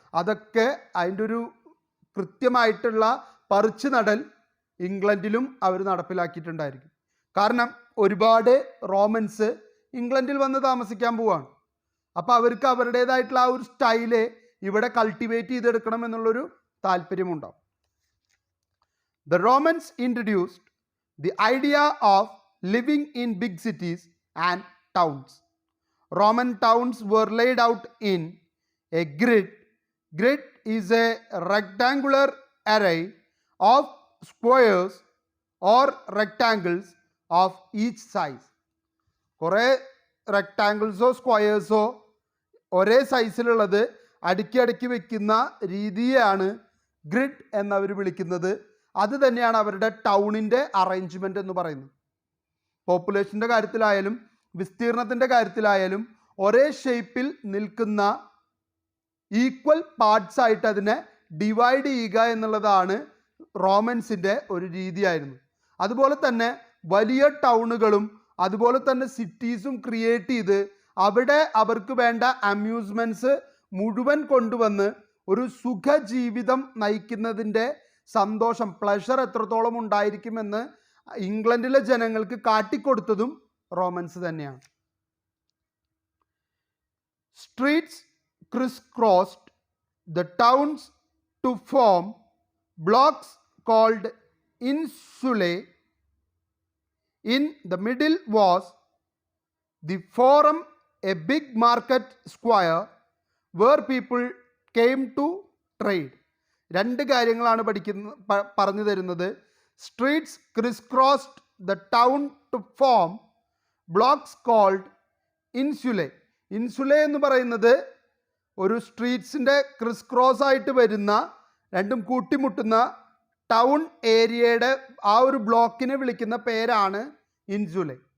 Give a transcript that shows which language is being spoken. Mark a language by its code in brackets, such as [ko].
[ml] അതൊക്കെ അതിൻ്റെ ഒരു കൃത്യമായിട്ടുള്ള പറിച്ചു നടൽ ഇംഗ്ലണ്ടിലും അവർ നടപ്പിലാക്കിയിട്ടുണ്ടായിരിക്കും. കാരണം ഒരുപാട് റോമൻസ് ഇംഗ്ലണ്ടിൽ വന്ന് താമസിക്കാൻ പോവാണ്. അപ്പോൾ അവർക്ക് അവരുടേതായിട്ടുള്ള ആ ഒരു സ്റ്റൈല് ഇവിടെ കൾട്ടിവേറ്റ് ചെയ്തെടുക്കണം എന്നുള്ളൊരു താല്പര്യമുണ്ടാവും. [en] The Romans introduced the idea of living in big cities and towns. Roman towns were laid out in a grid. Grid is a rectangular array of squares or rectangles of each size. [ml] കുറേ റെക്ടാങ്കിൾസോ സ്ക്വയേഴ്സോ ഒരേ സൈസിലുള്ളത് അടുക്കി അടുക്കി വെക്കുന്ന രീതിയാണ് grid എന്നവർ വിളിക്കുന്നത്. അത് തന്നെയാണ് അവരുടെ ടൗണിൻ്റെ അറേഞ്ച്മെൻറ്റ് എന്ന് പറയുന്നത്. പോപ്പുലേഷൻ്റെ കാര്യത്തിലായാലും വിസ്തീർണത്തിൻ്റെ കാര്യത്തിലായാലും ഒരേ ഷേപ്പിൽ നിൽക്കുന്ന ഈക്വൽ പാർട്സ് ആയിട്ട് അതിനെ ഡിവൈഡ് ചെയ്യുക എന്നുള്ളതാണ് റോമൻസിൻ്റെ ഒരു രീതിയായിരുന്നു. അതുപോലെ തന്നെ വലിയ ടൗണുകളും അതുപോലെ തന്നെ സിറ്റീസും ക്രിയേറ്റ് ചെയ്ത് അവിടെ അവർക്ക് വേണ്ട അമ്യൂസ്മെൻറ്റ്സ് മുഴുവൻ കൊണ്ടുവന്ന് ഒരു സുഖജീവിതം നയിക്കുന്നതിൻ്റെ സന്തോഷം, പ്ലഷർ എത്രത്തോളം ഉണ്ടായിരിക്കുമെന്ന് ഇംഗ്ലണ്ടിലെ ജനങ്ങൾക്ക് കാട്ടിക്കൊടുത്തതും റോമൻസ് തന്നെയാണ്. [en] Streets crisscrossed the towns to form blocks called insulae. In the middle was the forum, a big market square where people came to trade. [ml] രണ്ട് കാര്യങ്ങളാണ് പറഞ്ഞു തരുന്നത്. [en] Streets crisscrossed the town to form blocks called insulae. [ml] ഇൻസുലെ എന്ന് പറയുന്നത് ഒരു സ്ട്രീറ്റ്സിൻ്റെ Chris cross ആയിട്ട് വരുന്ന, രണ്ടും കൂട്ടിമുട്ടുന്ന ടൗൺ ഏരിയയുടെ ആ ഒരു ബ്ലോക്കിനെ വിളിക്കുന്ന പേരാണ് ഇൻസുലെ.